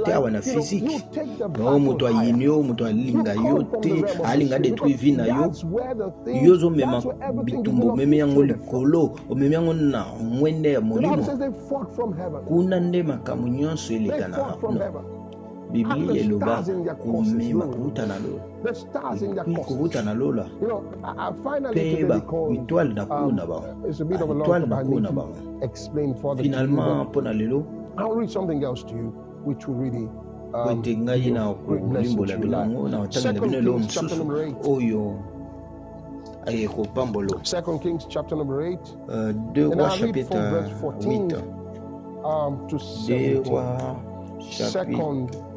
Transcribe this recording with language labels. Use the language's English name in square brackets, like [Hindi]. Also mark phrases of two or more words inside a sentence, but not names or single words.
[English] You take the battle higher. You come from the realm of the spirit. That's where the thing, that's where everything begins to flow. The Bible says they fought from heaven. They fought from heaven. [Lingala] Biblia eloba komema kuta na lola. [English] The stars in their courses. [Lingala] Kuta na lola. [English] You know, I finally today because it's a bit of a long time I need to explain further. [Lingala] Finalement pona lelo. [English] I'll read something else to you which will really bless you. 2 Kings chapter number 8. Second Kings chapter number 8. And I read from verse 14 to 17.